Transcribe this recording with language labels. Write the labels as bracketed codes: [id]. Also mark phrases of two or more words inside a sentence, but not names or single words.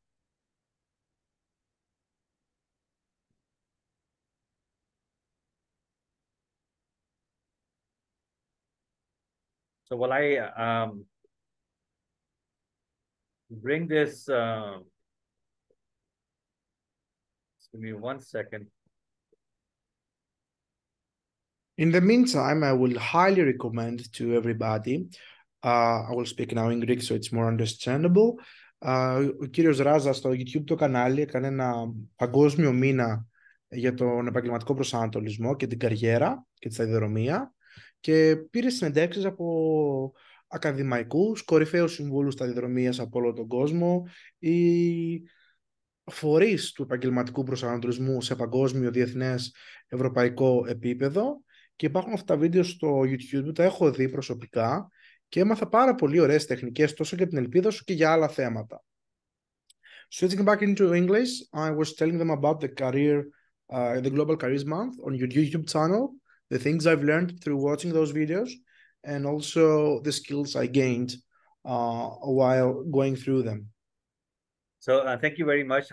[en] So while I bring this, just give me 1 second. In the meantime, I will highly recommend to everybody, I will speak now in Greek so it's more understandable. [el] Ο κύριος Ράζα στο YouTube το κανάλι έκανε ένα παγκόσμιο μήνα για τον επαγγελματικό προσανατολισμό και την καριέρα και τη σταδιοδρομία και πήρε συνεντεύξεις από ακαδημαϊκούς, κορυφαίους συμβούλους σταδιοδρομίας από όλο τον κόσμο, οι φορείς του επαγγελματικού προσανατολισμού σε παγκόσμιο, διεθνές, ευρωπαϊκό επίπεδο και υπάρχουν αυτά τα βίντεο στο YouTube που τα έχω δει προσωπικά και έμαθα πάρα πολύ ωραίες τεχνικές τόσο για την ελπίδα όσο και για άλλα θέματα. [en] Switching back into English, I was telling them about the Global Careers Month on your YouTube channel, the things I've learned through watching those videos, and also the skills I gained while going through them. So thank you very much.